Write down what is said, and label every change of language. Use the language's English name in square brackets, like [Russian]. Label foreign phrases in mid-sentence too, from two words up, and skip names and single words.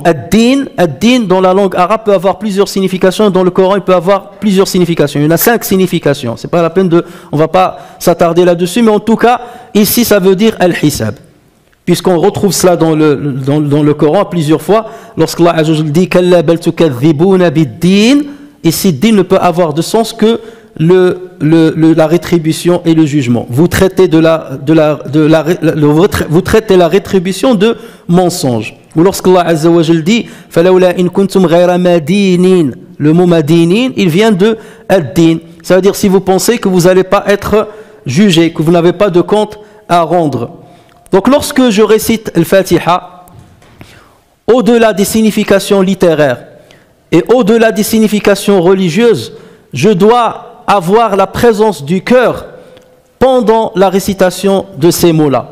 [French] Ad-din dans la langue arabe peut avoir plusieurs significations, dans le Coran il peut avoir plusieurs significations. Il y en a 5 significations. C'est pas la peine on va pas s'attarder là-dessus, mais en tout cas ici ça veut dire al-hisab. Puisqu'on retrouve cela dans le Coran plusieurs fois, lorsqu'Allah [Arabic] عز وجل [French] dit [Arabic] كلا بل تكذبون بالدين, [French] ici din ne peut avoir de sens que la rétribution et le jugement. Vous traitez vous traitez la rétribution de mensonge. Ou lorsqu'Allah [Arabic] عز وجل [French] dit [Arabic] فلولا إن كنتم غير مدينين, [French] le mot madinin il vient de ad-din, ça veut dire si vous pensez que vous n'allez pas être jugé, que vous n'avez pas de compte à rendre. Donc lorsque je récite al-Fatiha, au-delà des significations littéraires et au-delà des significations religieuses, je dois avoir la présence du cœur pendant la récitation de ces mots-là.